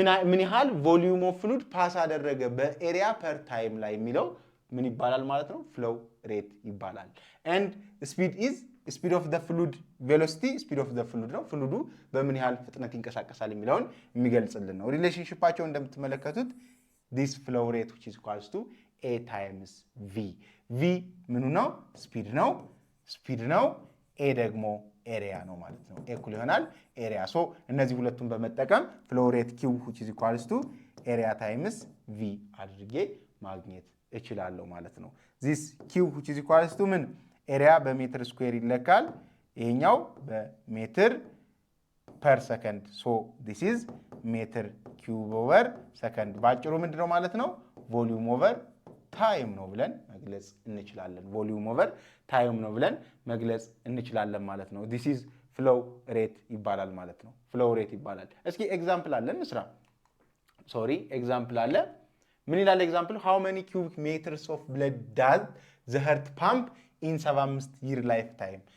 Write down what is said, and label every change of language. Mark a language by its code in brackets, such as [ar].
[am] ምን ያህል ቮሊዩም ኦፍ ፍሉድ ፓስ አደረገ በኤሪያ ፐር ታይም ላይ የሚለው ምን ይባላል ማለት ነው? ፍሎው ሬት ይባላል። [en] and speed of the fluid [am] velocity speed of the fluid ነው። ፍሉዱ በምን ያህል ፍጥነት ይንቀሳቀሳል የሚለውን የሚገልጽልን ነው። ሪሌሽንሺፓቸው እንደምትመለከቱት [en] this flow rate which is equals to a times v [am] ምኑ ነው? ስፒድ ነው። a ደግሞ ኤሪያ ነው ማለት ነው። a እኩል ይሆናል ኤሪያ። ሶ እነዚህ ሁለቱን በመጠቀም [en] flow rate q which is equals to area times v [am] አድርጌ ማግኘት እችላለሁ ማለት ነው። [en] this q which is equals to [am] ምን ኤሪያ በሜትር ስኩዌር ይለካል። ይሄኛው በሜትር ፐር ሰከንድ። ሶ [en] this is [am] ሜትር ኪዩብ ኦቨር ሰከንድ። ባጭሩ ምንድነው ማለት ነው? ቮሊዩም ኦቨር ታይም ነው ብለን መግለጽ እንችላለን። ቮሊዩም ኦቨር ታይም ነው ብለን መግለጽ እንችላለን ማለት ነው። [en] this is flow rate [am] ይባላል ማለት ነው። flow rate ይባላል። እስኪ ኤግዛምፕል አለ እንስራ። ኤግዛምፕል አለ። ምን ይላል ኤግዛምፕል? [en] how many cubic meters of blood does the heart pump in 75 year lifetime?